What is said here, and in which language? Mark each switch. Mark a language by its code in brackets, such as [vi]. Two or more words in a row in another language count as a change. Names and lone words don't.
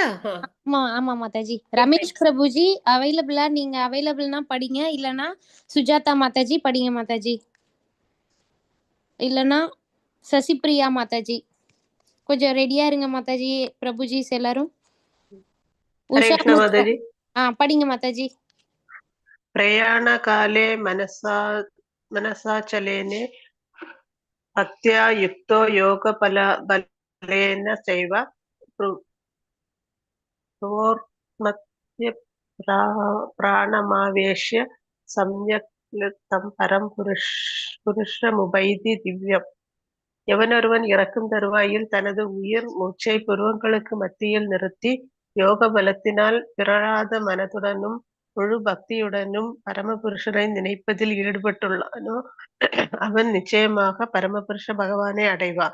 [ta] ஆமா மாதாஜி. ரமேஷ் பிரபுஜி அவைலபிளா? நீங்க அவைலபிள்னா படிங்க, இல்லனா சுஜாதா மாதாஜி படிங்க மாதாஜி, இல்லனா சசிப்ரியா மாதாஜி. கொஞ்சம் ரெடியா இருங்க மாதாஜி. பிரபுஜி எல்லாரும். हरे உஷா कृष्ण माताजी. படிங்க மாதாஜி. [sa] प्रयाणकाले मनसाचलेने भक्त्या युक्तो योगबलेन चैव प्रवोर्मत्य प्राणमावेश्य सम्यक् तं परं पुरुषमुपैति दिव्यम्. [ta] எவனொருவன் இறக்கும் தருவாயில் தனது உயிர் மூச்சை புருவங்களுக்கு மத்தியில் நிறுத்தி யோக பலத்தினால் பிறழாத மனதுடனும் முழு பக்தியுடனும் பரமபுருஷனை நினைப்பதில் ஈடுபட்டுள்ளானோ அவன் நிச்சயமாக பரமபுருஷ பகவானை அடைவான்.